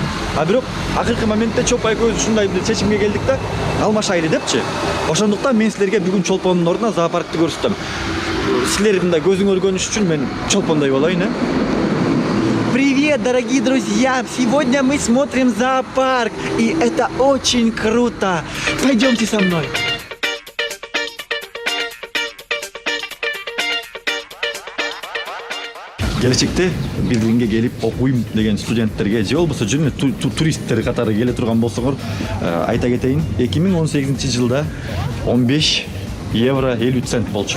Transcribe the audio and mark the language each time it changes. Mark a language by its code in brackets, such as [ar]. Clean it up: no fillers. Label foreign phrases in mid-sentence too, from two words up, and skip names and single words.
[ky] А бирок акыркы моментте Чопа экөөбүз ушундай бир чечимге келдик да, алмашайлы депчи. Ошондуктан мен силерге бүгүн чолпондун ордуна зоопаркты көрсөтөм. Силердин да көзүңөр көрүнүш үчүн мен чолпондой болоюн, а? [ru] Привет, дорогие друзья! Сегодня мы смотрим зоопарк, и это очень круто! Пойдемте со мной! [ky] Келечекте Берлинге келип окуйм деген студенттерге же болбосо жөн туристтер катары келе турган болсоңор айта кетейин, 2018-жылда 15 евро 50 цент болчу.